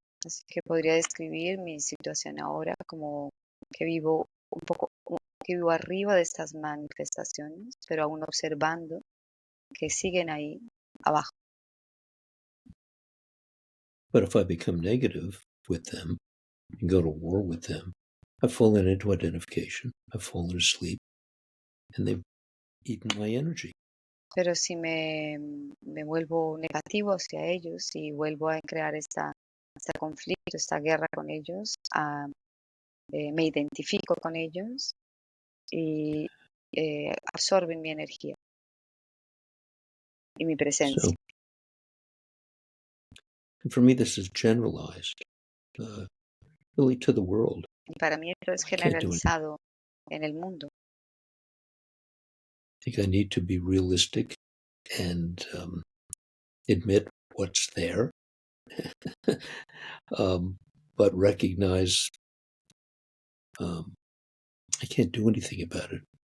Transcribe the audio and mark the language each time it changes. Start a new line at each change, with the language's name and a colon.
Spanish: Así que podría describir mi situación ahora como que vivo que vivo arriba de estas manifestaciones, pero aún observando que siguen ahí abajo.
English: But if I become negative with them and go to war with them, I've fallen into identification, I've fallen asleep, and they've eaten my energy.
Spanish: Pero si me vuelvo negativo hacia ellos y vuelvo a crear este conflicto, esta guerra con ellos, me identifico con ellos y absorben mi energía y mi presencia.
English: So, and for me, this is generalized, really to the world.
Spanish: Y para mí esto es generalizado en el mundo.
English: I think I need to be realistic and admit what's there, but recognize I can't do anything about it.